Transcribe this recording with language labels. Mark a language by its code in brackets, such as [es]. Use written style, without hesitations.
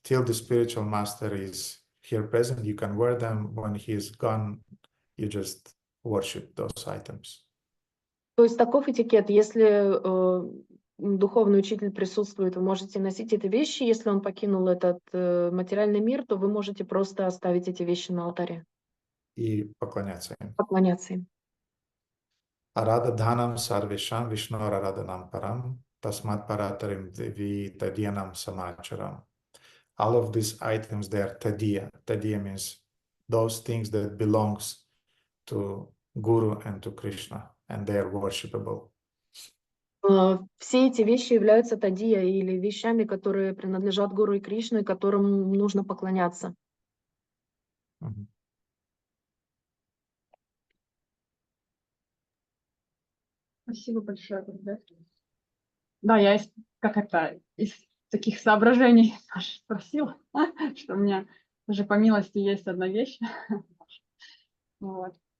[en] Till the spiritual master is here present, you can wear them. When he is gone, you just worship those items. [ru] То есть таков этикет. Если духовный учитель присутствует, вы можете носить эти вещи. Если он покинул этот материальный мир, то вы можете просто оставить эти вещи на алтаре. И поклоняться им. Поклоняться им. [sa] Aradadhanam sarvesham vishnor aradanam param tasmat paratarim devi tadyanam samacharam. [en] All of these items, they are tadiya. Tadiya means those things that belongs to Guru and to Krishna, and they are worshipable. [ru] Все эти вещи являются тадия или вещами, которые принадлежат Гуру и Кришне, которым нужно поклоняться. Спасибо большое, Гурдев. Да, я из таких соображений спросила, что у меня уже по милости есть одна вещь. Вот.